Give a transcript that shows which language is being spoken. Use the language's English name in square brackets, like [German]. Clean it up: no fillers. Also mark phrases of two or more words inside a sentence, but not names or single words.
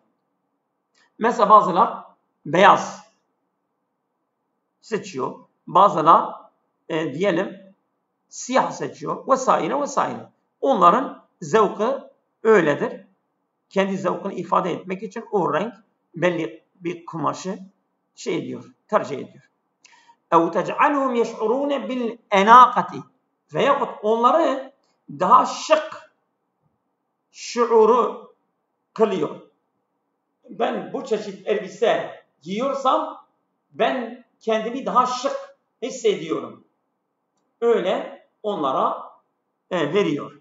[Turkish] Mesela bazılar beyaz seçiyor. Bazılar diyelim siyah seçiyor. Vesaire. Onların zevkı öyledir. Kendi zevkini ifade etmek için o renk belli bir kumaşı tercih ediyor. [Arabic] اَوْ تَجْعَلُهُمْ يَشْعُرُونَ بِالْاَنَاقَةِ [Turkish] veyahut onları daha şık şuuru kılıyor. Ben bu çeşit elbise giyiyorsam ben kendimi daha şık hissediyorum. Öyle onlara veriyor.